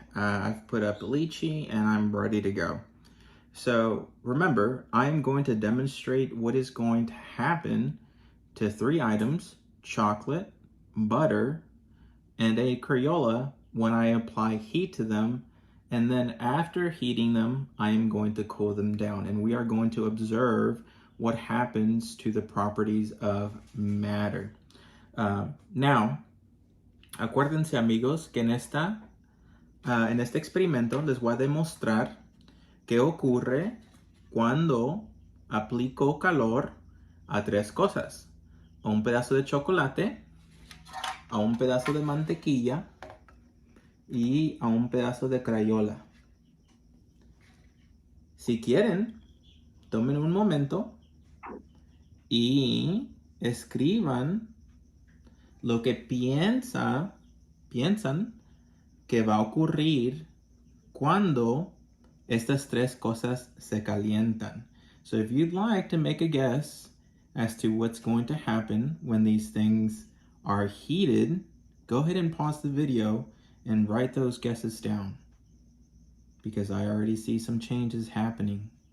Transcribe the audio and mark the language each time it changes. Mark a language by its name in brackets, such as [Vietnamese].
[English] I've put up the lychee and I'm ready to go. So remember, I'm going to demonstrate what is going to happen to 3 items: chocolate, butter, and a Crayola when I apply heat to them. And then after heating them, I am going to cool them down. And we are going to observe what happens to the properties of matter. [Spanish] Now, acuérdense amigos que en este experimento les voy a demostrar qué ocurre cuando aplico calor a 3 cosas: a un pedazo de chocolate, a un pedazo de mantequilla y a un pedazo de Crayola. Si quieren, tomen un momento y escriban lo que piensan que va a ocurrir cuando estas 3 cosas se calientan. [English] So if you'd like to make a guess as to what's going to happen when these things are heated, go ahead and pause the video and write those guesses down, because I already see some changes happening.